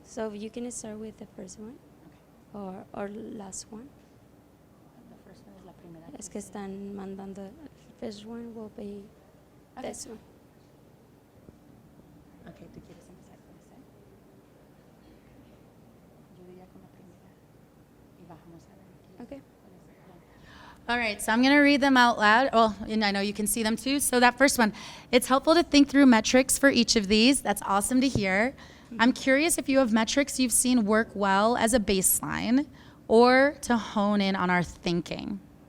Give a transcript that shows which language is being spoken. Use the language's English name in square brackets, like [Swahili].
[English] So you can start with the first one, or last one. The first one is [Spanish] la primera. Es que están mandando. [English] The first one will be this one. [Spanish] Okay, ¿tú quieres empezar con ese? Yo diría con la primera y bajamos a ver. [English] Okay. All right, so I'm going to read them out loud. Well, and I know you can see them too. So that first one, it's helpful to think through metrics for each of these. That's awesome to hear. I'm curious if you have metrics you've seen work well as a baseline or to hone in on our thinking.